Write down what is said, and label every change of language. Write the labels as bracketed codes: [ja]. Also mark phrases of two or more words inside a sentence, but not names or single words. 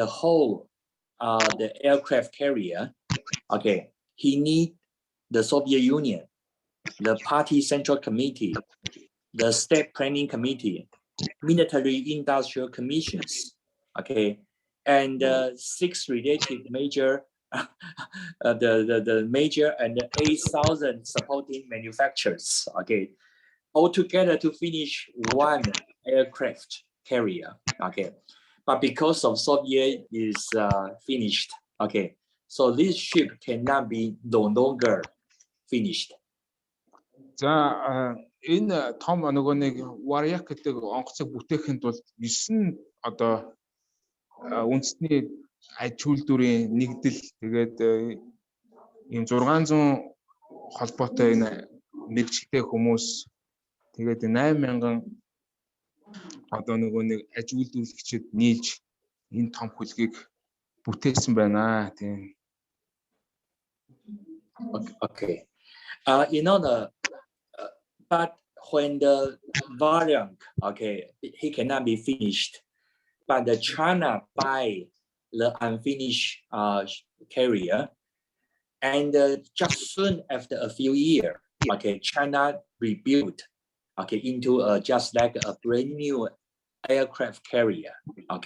[en] whole the aircraft carrier, okay, he need the Soviet Union, the Party Central Committee, the State Planning Committee, military industrial commissions, okay, and 6 related major, the major and the 8,000 supporting manufacturers, okay, all together to finish one aircraft carrier, okay. But because of Soviet is finished, okay, so this ship cannot be no longer finished. [mn] За энэ том нөгөө нэг варьяк гэдэг онгоцыг бүтээхэд бол 9 одоо үндэсний аж үйлдвэрийн нэгдэл тэгээд ийм 600 холбоотой энэ мэргэжилтэй хүмүүс тэгээд 8,000 одоо нөгөө нэг аж үйлдвэрлэгчид нийлж энэ том хүлгийг бүтээсэн байна тийм. [en] Okay. You know but when the variant, okay, he cannot be finished, but the China buy the unfinished carrier, and just soon after a few years, okay, China rebuilt, okay, into just like a brand new aircraft carrier, okay.